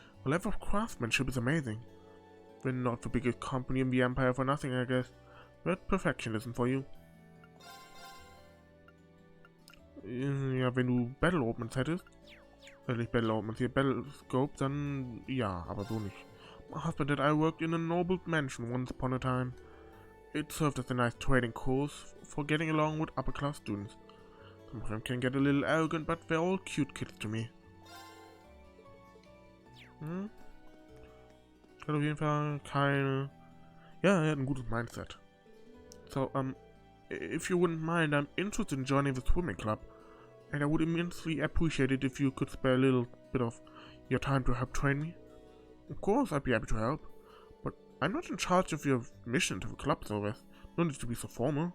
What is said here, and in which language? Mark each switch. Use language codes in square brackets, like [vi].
[en] The level of craftsmanship is amazing. We're not the biggest company in the empire for nothing, I guess. That perfectionism for you. [de] Ja, wenn du Battle Openings hättest, nicht Battle Openings, hier Battle Scope, dann ja, aber so nicht. [en] My husband and I worked in a noble mansion once upon a time. It served as a nice training course for getting along with upper class students. Some of them can get a little arrogant, but they're all cute kids to me. [de] Hat auf jeden Fall keine... Ja, er hat ein gutes Mindset. [en] So, if you wouldn't mind, I'm interested in joining the swimming club. And I would immensely appreciate it if you could spare a little bit of your time to help train me. Of course, I'd be happy to help. But I'm not in charge of your mission to the club, so there's no need to be so formal.